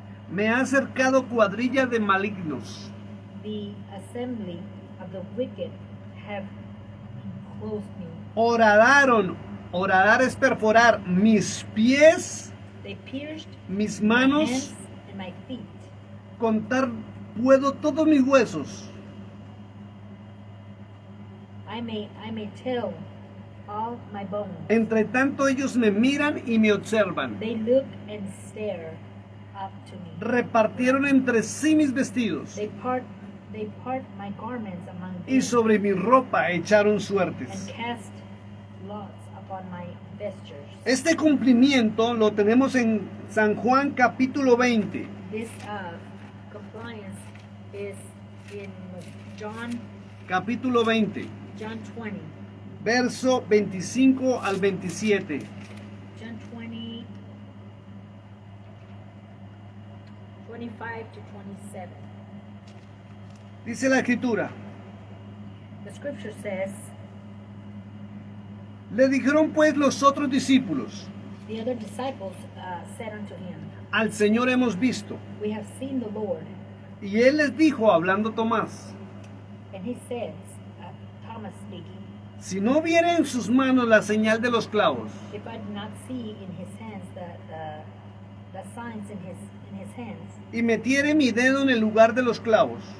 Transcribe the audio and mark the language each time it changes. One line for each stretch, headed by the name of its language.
Spanish: me ha cercado cuadrilla de malignos.
English: The assembly of the wicked have enclosed me.
Spanish: Horadaron, horadar es perforar, mis pies,
English: They pierced
Spanish: mis
English: my
Spanish: manos,
English: hands and my feet.
Spanish: contar puedo todos mis huesos.
English: I may tell all my bones.
Spanish: Entre tanto ellos me miran y me observan.
English: They look and stare up to me.
Spanish: Repartieron entre sí mis vestidos
English: They part my garments among them,
Spanish: y sobre mi ropa echaron
English: and
Spanish: suertes.
English: cast lots upon my vestures.
Spanish: Este cumplimiento lo tenemos en San Juan capítulo 20,
English: This compliance is in John
Spanish: capítulo 20,
English: 20.
Spanish: verso 25 al 27.
English: John 20, 25 to 27.
Spanish: Dice la escritura,
English: The scripture says,
Spanish: le dijeron pues los otros discípulos,
English: the other disciples said unto him,
Spanish: al Señor hemos visto.
English: we have seen the Lord.
Spanish: Y él les dijo, hablando Tomás,
English: And he says, Thomas speaking,
Spanish: si no viera en sus manos la señal de los clavos,
English: if I do not see in his hands the signs in his hands,
Spanish: y metiere mi dedo en el lugar de los clavos,